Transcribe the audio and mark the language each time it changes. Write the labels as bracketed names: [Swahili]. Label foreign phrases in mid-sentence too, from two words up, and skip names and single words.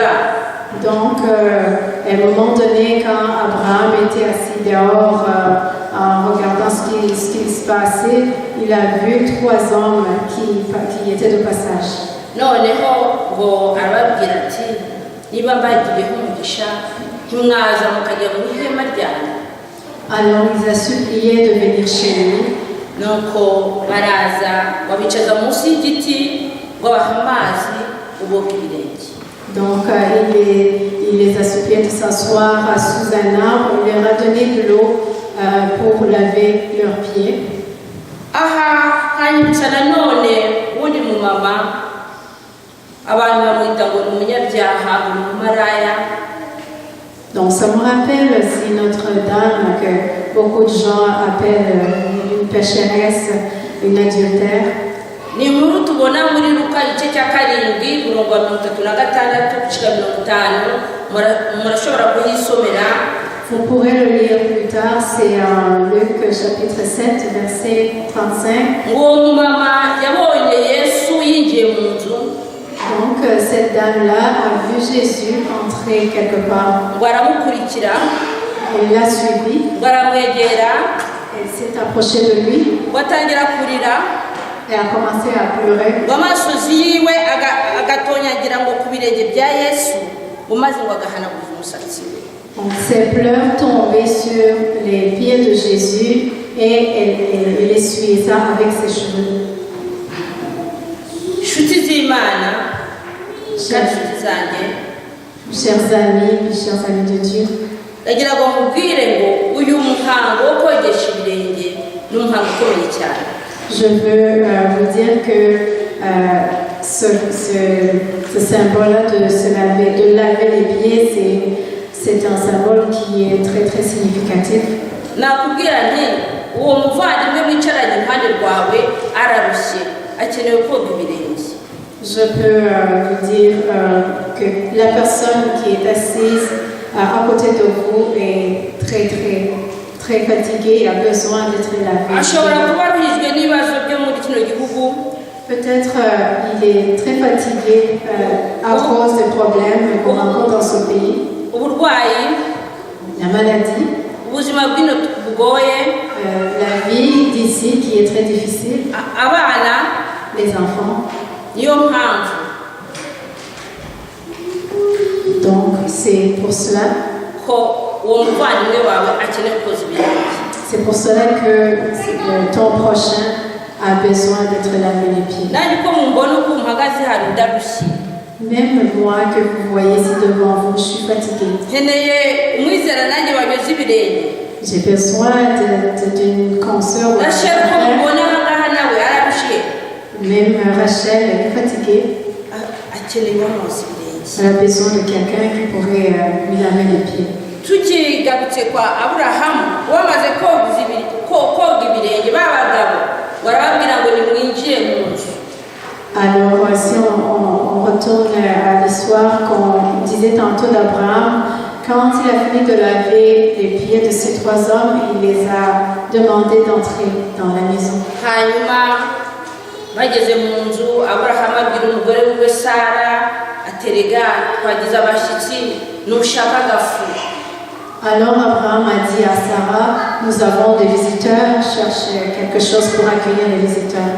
[French] Donc, à un moment donné, quand Abraham était assis dehors en regardant ce qui se passait, il a vu 3 hommes qui étaient de passage. [Kinyarwanda] noneho ngo arababwira ati niba mbagiyeho umugisha ntimwaza mukajya mu ihema ryanjye. [French] Alors il a supplié de venir chez lui. [Kinyarwanda] nuko baraza babicaza munsi y'igiti ngo bahe amazi uboga ibirenge. [French] Donc il les a suppliés de s'asseoir sous un arbre. Il leur a donné de l'eau pour laver leurs pieds. [Kinyarwanda] aha hanyuma nanone undi mumama abantu bamwita ngo ni umunyabyaha ni umumaraya. [French] Donc ça me rappelle aussi Notre-Dame que beaucoup de gens appellent une pécheresse, une adultère. [Kinyarwanda] ni inkuru tubona muri Luka igice cya 7 umurongo wa 36 gushika 50 murashobora kuyisomera. [French] Vous pourrez le lire plus tard, c'est en Luc chapitre 7, verset 35. [Kinyarwanda] ngo mama yabonye Yesu yinjiye mu nzu. [French] Donc cette dame-là a vu Jésus entrer quelque part. [Kinyarwanda] ngo aramukurikira. [French] Elle l'a suivi. [Kinyarwanda] ngo aramwegera. [French] Elle s'est approchée de lui. [Kinyarwanda] ngo atangira kurira. [French] Elle a commencé à pleurer. [Kinyarwanda] ngo amasozi yiwe agatonyagira ngo ku birenge bya Yesu umaze ngo agahanaguza umusatsi we. [French] Donc ses pleurs tombaient sur les pieds de Jésus et elle essuyait ça avec ses cheveux. [Kinyarwanda] inshuti z'Imana kandi inshuti zanjye, [French] Chers amis de Dieu, [Kinyarwanda] ndagira ngo mubwire ngo uyu muhango wo kogesha ibirenge ni umuhango ukomeye cyane. [French] je veux vous dire que ce symbole-là de laver les pieds, c'est un symbole qui est très très significatif. [Kinyarwanda] nakubwira nti uwo muvandimwe mwicaranye impande rwawe ararushye akeneye koga ibirenge. [French] Je peux vous dire que la personne qui est assise à côté de vous est très très très fatiguée et a besoin d'être lavée. [Kinyarwanda] ashobora kuba aruhijwe n'ibibazo byo muri kino gihugu. [French] Peut-être il est très fatigué à cause des problèmes qu'on rencontre dans ce pays. [Kinyarwanda] uburwayi, [French] La maladie, [Kinyarwanda] ubuzima bw'ino bugoye, [French] la vie d'ici qui est très difficile, [Kinyarwanda] abana. [French] les enfants. [Kinyarwanda] niyo mpamvu [French] Donc c'est pour cela. [Kinyarwanda] ko uwo muvandimwe wawe akeneye koza ibirenge. [French] C'est pour cela que ton prochain a besoin d'être lavé les pieds. [Kinyarwanda] nanjye ko mumbona uko mpagaze hari ndarushye. [French] Même moi que vous voyez ici devant vous, je suis fatiguée. [Kinyarwanda] nkeneye umwizera nanjye wanyoza ibirenge. [French] J'ai besoin d'une consoeur ou d'un [Kinyarwanda] Rachel ko [French] frère. [Kinyarwanda] mubona ahangaha nawe ararushye. [French] Même Rachel, elle est fatiguée. [Kinyarwanda] akeneye uwamuzi ibirenge. [French] Elle a besoin de quelqu'un qui pourrait lui laver les pieds. [Kinyarwanda] tukigarutse kwa Aburahamu wamaze koga ibirenge b'abagabo barababwira ngo nimwinjire mu nzu. [French] Alors, si on retourne à l'histoire qu'on disait tantôt d'Abraham, quand il a fini de laver les pieds de ces 3 hommes, il les a demandé d'entrer dans la maison. [Kinyarwanda] hanyuma bageze mu nzu Aburahamu abwira umugore we Sara aterega twagize abashyitsi nushaka agafu. [French] Alors Abraham a dit à Sarah, nous avons des visiteurs, cherche quelque chose pour accueillir les visiteurs.